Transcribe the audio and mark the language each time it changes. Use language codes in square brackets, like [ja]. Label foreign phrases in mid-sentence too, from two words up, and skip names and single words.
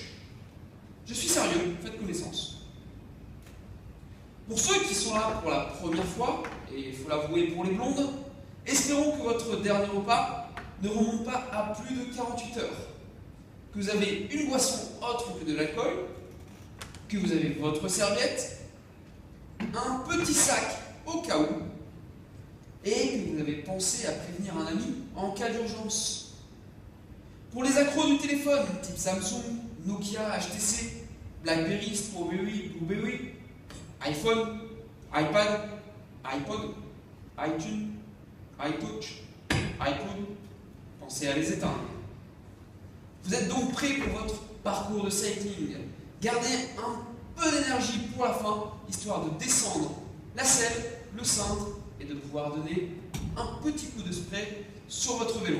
[fr] Je suis sérieux, faites connaissance. Pour ceux qui sont là pour la première fois, et il faut l'avouer pour les blondes, espérons que votre dernier repas ne remonte pas à plus de 48 heures, que vous avez une boisson autre que de l'alcool, que vous avez votre serviette, un petit sac au cas où, et que vous avez pensé à prévenir un ami en cas d'urgence. Pour les accros du téléphone, type Samsung, Nokia, HTC, BlackBerry, Strawberry, Blueberry, iPhone, iPad, iPod, iTunes, iTouch, iPod, pensez à les éteindre. Vous êtes donc prêts pour votre parcours de cycling. Gardez un peu d'énergie pour la fin, histoire de descendre la selle, le cintre et de pouvoir donner un petit coup de spray sur votre vélo.